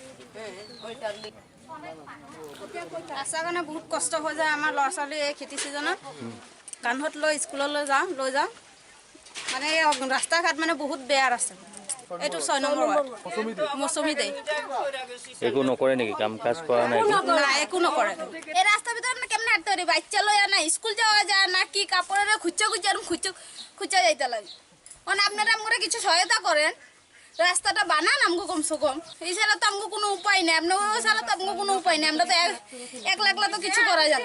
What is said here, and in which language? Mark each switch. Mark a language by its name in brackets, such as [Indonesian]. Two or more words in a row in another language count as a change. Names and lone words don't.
[Assamese] ৰাস্তাৰ কাৰণে বহুত কষ্ট হৈ যায় আমাৰ ল'ৰা ছোৱালী। এই খেতি ছিজনত কান্ধত লৈ স্কুললৈ লৈ যাওঁ, মানে ৰাস্তা ঘাট মানে বহুত বেয়া ৰাস্তা। এইটো ৬ নম্বৰ মৌচুমী দেই একো নকৰে নেকি? কাম কাজ কৰা নাই? একো নকৰে। এই ৰাস্তাৰ ভিতৰত [Bangla] কেমনে হাঁটতে বাচ্চা লৈ না স্কুল যাওয়া যায় না, কি কাপড়ের খুঁজছে যাইতে লাগে। মানে আপনারা আমাকে কিছু সহায়তা করেন, রাস্তাটা বানান আমগো কমসে কম। এই ছাড়া তো আমগো কোনো উপায় নেই, আপনার ছাড়া তো আমগো কোনো উপায় নেই। আমরা তো একলা একলা তো কিছু করা যায় না।